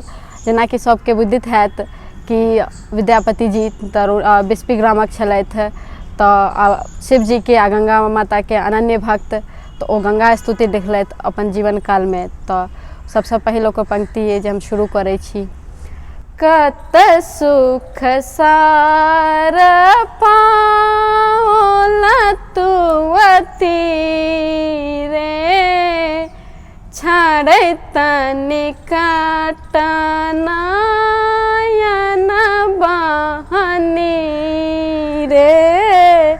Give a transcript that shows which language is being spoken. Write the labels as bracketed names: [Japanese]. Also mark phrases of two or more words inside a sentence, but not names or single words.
[Maithili] जेना कि सबके बुझित हैत कि विद्यापति जी तऽ विस्पीग्रामक छलथि, तऽ शिव जी के आ गंगा माता के अनन्य भक्त, तो ओ गंगा स्तुति लिखलथि अपन जीवन काल में। तो सबसे पहिल ओकर पंक्ति है जे हम शुरू करे छी। कत सुख सार पाओला तुअती रे, छाड़े तनिकट नयन बहनी रे।